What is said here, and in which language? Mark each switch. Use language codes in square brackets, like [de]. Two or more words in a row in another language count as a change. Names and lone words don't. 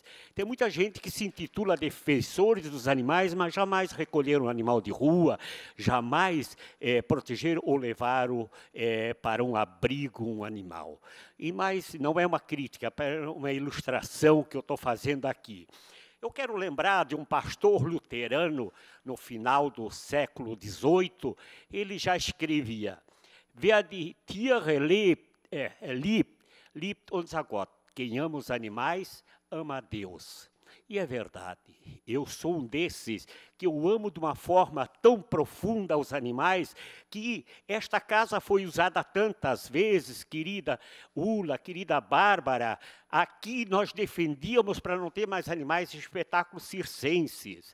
[pt] Tem muita gente que se intitula defensores dos animais, mas jamais recolheram um animal de rua, jamais protegeram ou levaram para um abrigo um animal. Mas não é uma crítica, é uma ilustração que eu estou fazendo aqui. Eu quero lembrar de um pastor luterano, no final do século XVIII, ele já escrevia, [de] wer die Tiere liebt unser Gott. [pt] Quem ama os animais, ama a Deus. E é verdade, eu sou um desses que eu amo de uma forma tão profunda os animais, que esta casa foi usada tantas vezes, querida Ula, querida Bárbara, aqui nós defendíamos para não ter mais animais de espetáculos circenses.